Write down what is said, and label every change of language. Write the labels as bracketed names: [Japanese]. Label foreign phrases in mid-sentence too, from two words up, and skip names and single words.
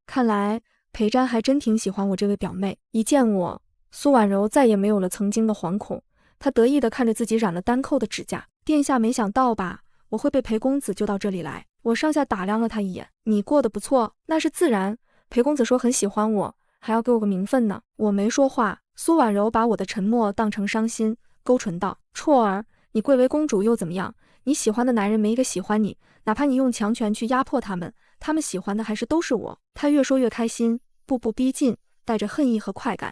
[Chinese] 看來裴瞻還真挺喜歡我這位表妹。一見我，蘇婉柔再也沒有了曾經的惶恐，她得意地看着自己染了丹扣的指甲。殿下沒想到吧，我會被裴公子救到這裡來。我上下打量了他一眼。你過得不錯，那是自然。裴公子說很喜歡我，還要給我個名分呢。我沒說話。蘇婉柔把我的沉默當成傷心，勾唇道：“啜兒，你貴為公主又怎麼樣？你喜歡的男人沒一個喜歡你，哪怕你用強權去壓迫他們，他們喜歡的還是都是我。” 他越說越開心，步步逼近，帶着恨意和快感。